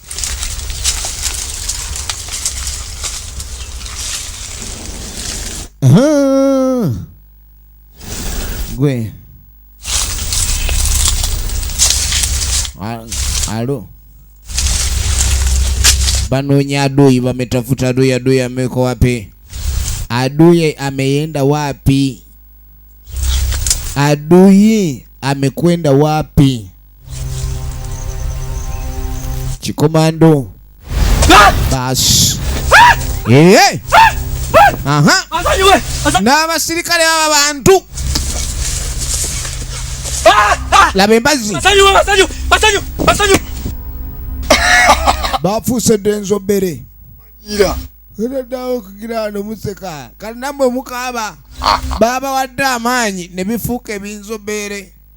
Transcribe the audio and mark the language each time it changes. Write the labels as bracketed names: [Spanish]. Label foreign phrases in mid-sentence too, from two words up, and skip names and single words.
[Swahili] Gwe alo banoonya adui, wametafuta adui. Adui ameko wapi? Adui ameenda wapi? Adui amekwenda wapi? [Ganda] Chikomando bas aha n'abasirikale aba bantu laba embazi bafuuse dda enzobere eddawo okugira wano museka kale nammwe mukaaba babawadde amaanyi ne bifuuka ebinzobere.